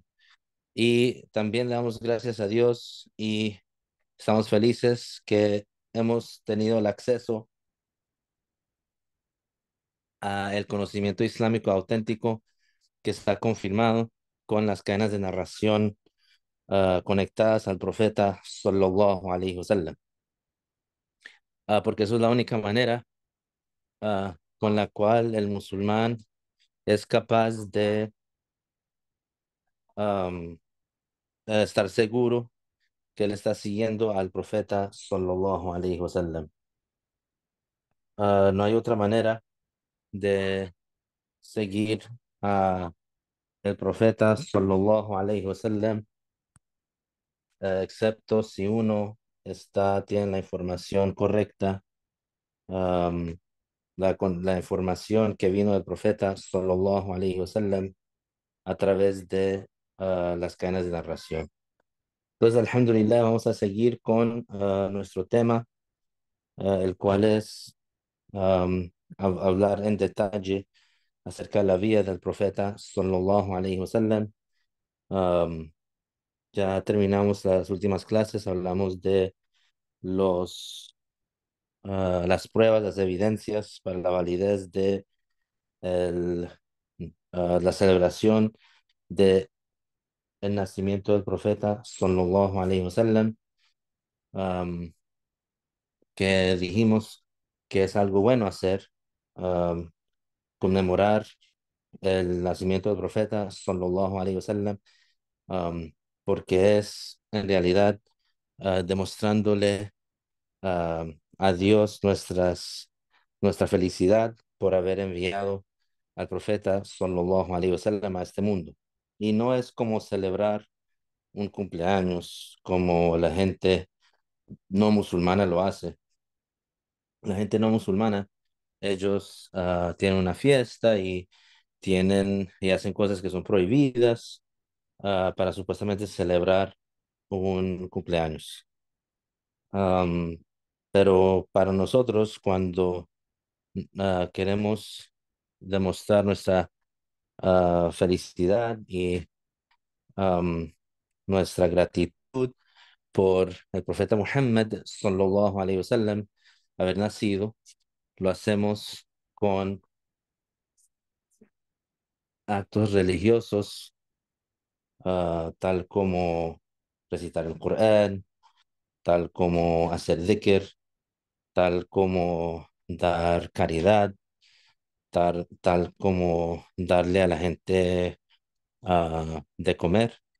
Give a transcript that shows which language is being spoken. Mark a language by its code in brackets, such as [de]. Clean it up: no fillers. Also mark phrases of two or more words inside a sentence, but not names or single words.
[es] Y también le damos gracias a Dios y estamos felices que hemos tenido el acceso a el conocimiento islámico auténtico que está confirmado con las cadenas de narración conectadas al profeta [ar] صلى الله عليه وسلم. [es] Porque eso es la única manera con la cual el musulmán es capaz de um, estar seguro que él está siguiendo al profeta [ar] صلى الله عليه وسلم. [es] No hay otra manera de seguir a el profeta [ar] صلى الله عليه وسلم, [es] excepto si uno tiene la información correcta, um, la información que vino del profeta [ar] صلى الله عليه وسلم [es] a través de las cadenas de narración. Entonces, alhamdulillah, vamos a seguir con nuestro tema, el cual es hablar en detalle acerca de la vida del profeta [ar] صلى الله عليه وسلم. [es] Um, ya terminamos las últimas clases, hablamos de las pruebas, las evidencias para la validez de el, la celebración de el nacimiento del profeta [ar] صلى الله عليه وسلم, um, [es] que dijimos que es algo bueno hacer, um, conmemorar el nacimiento del profeta [ar] صلى الله عليه وسلم, [es] um, porque es en realidad demostrándole a Dios nuestra felicidad por haber enviado al profeta [ar] صلى الله عليه وسلم [es] a este mundo. Y no es como celebrar un cumpleaños como la gente no musulmana lo hace. La gente no musulmana, ellos tienen una fiesta y hacen cosas que son prohibidas para supuestamente celebrar un cumpleaños. Pero para nosotros, cuando queremos demostrar nuestra felicidad y am, nuestra gratitud por el profeta Muhammad [ar] صلى الله عليه وسلم [es] haber nacido, lo hacemos con actos religiosos, tal como recitar el Corán, tal como hacer dhikr, tal como dar caridad, tal como darle a la gente de comer.